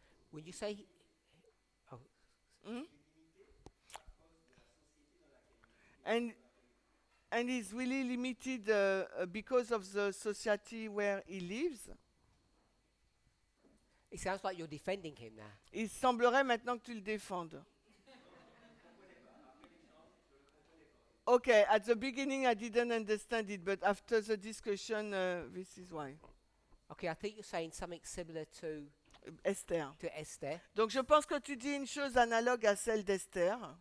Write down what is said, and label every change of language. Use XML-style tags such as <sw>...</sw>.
<en>When you say, Hmm? And he's really limited because of the society where he lives. it sounds like you're defending him now.</en> <fr>Il semblerait maintenant que tu le défendes.</fr> <en>Okay, at the beginning I didn't understand it, but after the discussion, this is why. Okay, I think you're saying something similar to Esther. Esther.</en> <fr>Donc je pense que tu dis une chose analogue à celle d'Esther.</fr>